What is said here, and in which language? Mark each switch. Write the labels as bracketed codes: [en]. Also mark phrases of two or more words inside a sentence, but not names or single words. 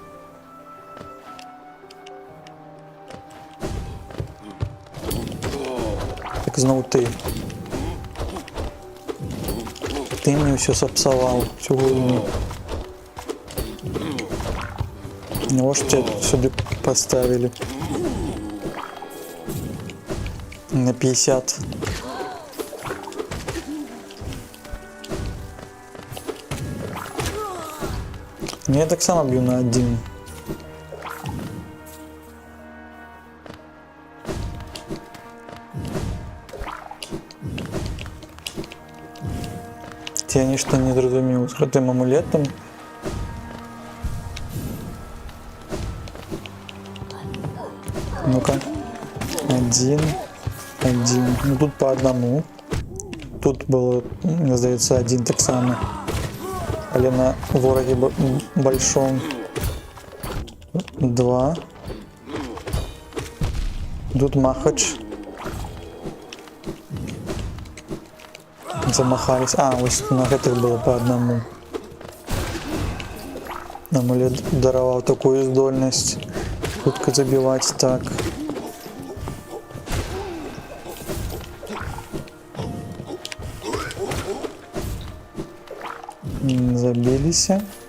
[be] Так зноў ты. Ты мне ўсё сапсаваў, всю гульню. Навошта сюды поставілі? На 50. [uk] Я так само бью на 1. Я нічто не зрозумів з гэтым амулетом. [ru] Ну-ка. 1. Ну тут по одному. [be] Тут было, мне здаецца, 1 так само. [uk] Але на вороге большом 2. [ru] Тут махач. Замахались. [be] А, ось на гэтых было [ru] по одному. [be] Амулет дараваў такую здольнасць хутка забіваць. Так. Забіліся.